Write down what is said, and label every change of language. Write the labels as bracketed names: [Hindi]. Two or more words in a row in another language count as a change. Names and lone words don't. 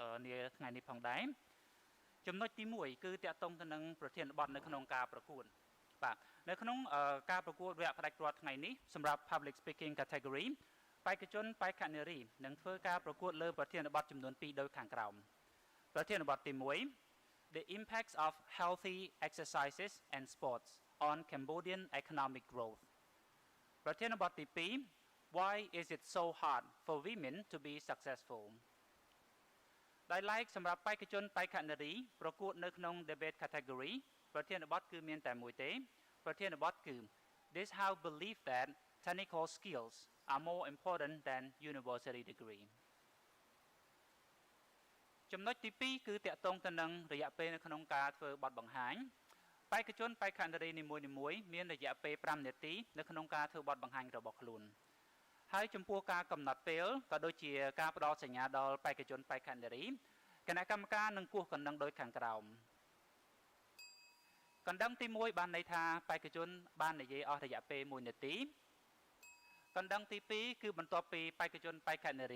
[Khmer] នាថ្ងៃនេះផងដែរចំណុចទី1គឺតាក់ទងទៅនឹងប្រធានបទនៅក្នុងការប្រកួតបាទនៅក្នុងការប្រកួតវគ្គផ្ដាច់ព្រាត់ថ្ងៃនេះសម្រាប់ Public Speaking Category បេក្ខជនបេក្ខនារីនឹងធ្វើការប្រកួតលើប្រធានបទចំនួន2ដោយខាងក្រោមប្រ ធានបទទី1 [English] The impacts of healthy exercises and sports on Cambodian economic growth [Khmer] ប្រធានបទទី2 [English] Why is it so hard for women to be successful [Khmer] ដោយឡែកសម្រាប់បេក្ខជនបេក្ខនារីប្រកួតនៅក្នុង [English] debate category [Khmer] ប្រធានបទគឺមានតែមួយទេប្រធានបទគឺ [English] This how believe that technical skills are more important than university degree [Khmer] ចំណុចទី2គឺតាក់ទងទៅនឹងរយៈពេលនៅក្នុងការធ្វើបទបង្ហាញបេក្ខជនបេក្ខនារីនីមួយៗមានរយៈពេល5នាទីនៅក្នុងការធ្វើបទបង្ហាញរបស់ខ្លួនហើយចំពោះការកំណត់ពេលក៏ដូចជាការផ្ដល់សញ្ញាដល់បេក្ខជនបេក្ខនារីគណៈកម្មការនឹងគោះកណ្ដឹងដោយខាងក្រោមកណ្ដឹងទី1បានន័យថាបេក្ខជនបាននិយាយអស់រយៈពេល1នាទីកណ្ដឹងទី2គឺបន្ទាប់ពីបេក្ខជនបេក្ខនារី